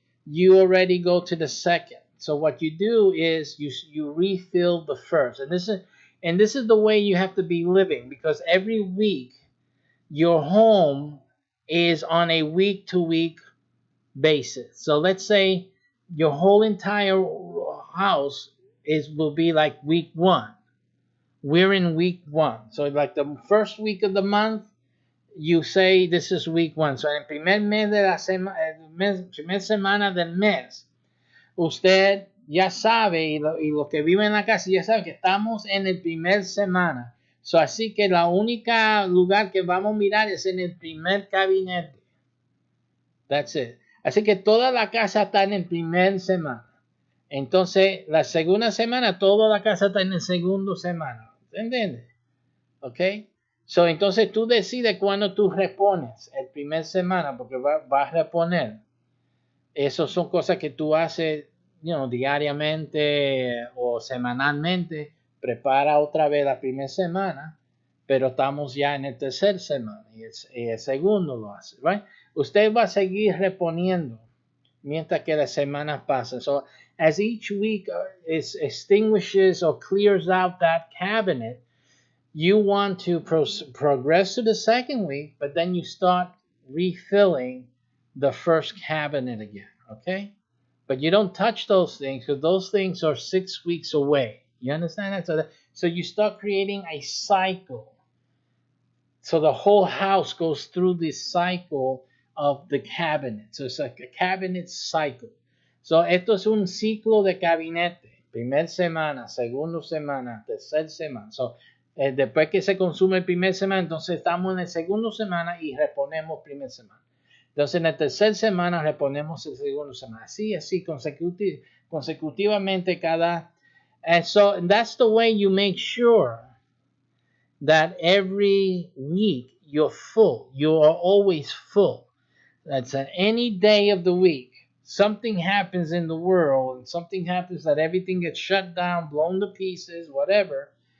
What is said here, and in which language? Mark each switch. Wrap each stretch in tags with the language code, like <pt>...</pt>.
<en>You already go to the second. So what you do is you refill the first, and this is the way you have to be living, because every week your home is on a week to week basis. So let's say your whole entire house will be like week 1. We're in week 1, so like the first week of the month, you say this is week 1.</en> <es>So en el primer mes de la primer semana del mes, usted ya sabe, y los que viven en la casa ya saben que estamos en el primer semana. So, así que la única lugar que vamos a mirar es en el primer gabinete.</es> <en>That's it.</en> <es>Así que toda la casa está en el primer semana. Entonces, la segunda semana, toda la casa está en la segunda semana. ¿Entiendes? ¿Ok? So, entonces tú decides cuándo tú repones. El primer semana, porque vas a reponer. Esas son cosas que tú haces, diariamente o semanalmente. Prepara otra vez la primera semana, pero estamos ya en el tercer semana y el segundo lo hace. Right? Usted va a seguir reponiendo mientras que las semanas pasan.</es> <en>So, as each week extinguishes or clears out that cabinet, you want to progress to the second week, but then you start refilling the first cabinet again, okay? But you don't touch those things because those things are 6 weeks away. You understand that? So you start creating a cycle. So the whole house goes through this cycle of the cabinet. So it's like a cabinet cycle.</en> <es>So esto es un ciclo de gabinete. Primer semana, segunda semana, tercera semana. So, después que se consume el primer semana, entonces estamos en el segundo semana y reponemos primer semana. Entonces en la tercera semana reponemos el segundo semana. Así consecutivamente cada.</es> <en>And so that's the way you make sure that every week you're full. You are always full. That's at any day of the week. Something happens in the world, and something happens that everything gets shut down, blown to pieces, whatever.</en>